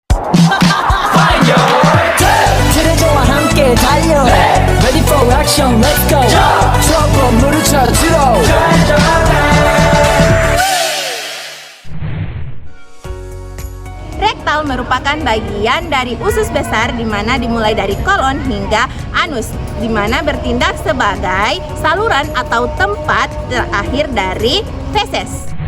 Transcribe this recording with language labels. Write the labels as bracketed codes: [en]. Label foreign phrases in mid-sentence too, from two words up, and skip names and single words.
[ko] 그대와 함께 달려 [en] Ready for action, let's go [ko] 조금 물을 쳐주러 [id] Rektal merupakan bagian dari usus besar di mana dimulai dari kolon hingga anus, di mana bertindak sebagai saluran atau tempat terakhir dari feses.